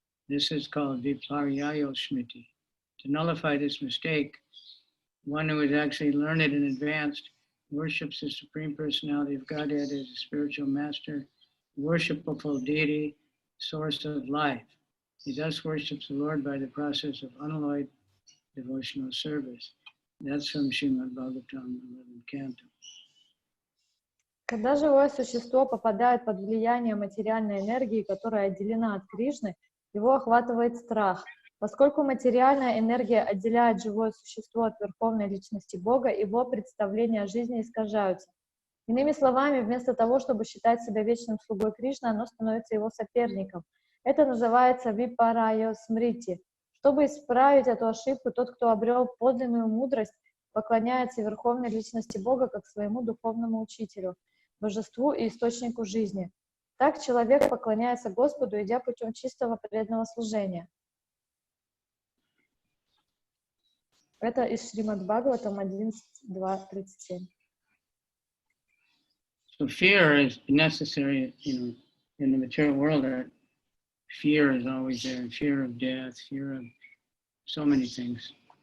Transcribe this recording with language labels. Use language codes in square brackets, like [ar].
[en] This is called viparyayo smriti. To nullify this mistake, one who is actually learned and advanced worships the Supreme Personality of Godhead as a spiritual master, worshipful deity, source of life. He thus worships the Lord by the process of unalloyed devotional service. That's from Srimad Bhagavatam, 11th canto. [ru] Когда живое существо попадает под влияние материальной энергии, которая отделена от Кришны, его охватывает страх. Поскольку материальная энергия отделяет живое существо от Верховной Личности Бога, его представления о жизни искажаются. Иными словами, вместо того, чтобы считать себя вечным слугой Кришны, оно становится его соперником. Это называется випарайо смрити. Чтобы исправить эту ошибку, тот, кто обрел подлинную мудрость, поклоняется Верховной Личности Бога как своему духовному учителю, божеству и источнику жизни. Так человек поклоняется Господу, идя путем чистого преданного служения. Это из Шримад Бхагаватам 11.2.37. [en] So fear is necessary, in the material world. Fear is always there. Fear of death, fear of so many things.